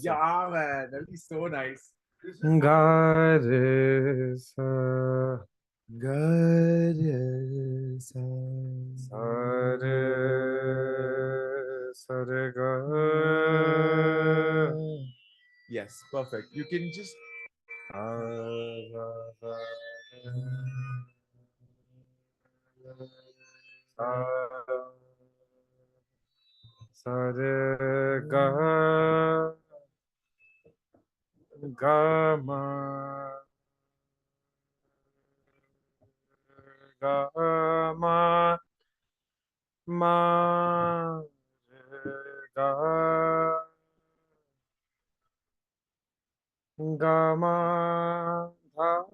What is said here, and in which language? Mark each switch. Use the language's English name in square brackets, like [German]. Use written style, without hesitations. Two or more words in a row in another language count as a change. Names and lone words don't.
[English] Yeah, man, that'll be so nice. Ga re sa sa re sa re ga. Yes, perfect. You can just Sa re ga ga ma ga ma ma re ga ga ma dha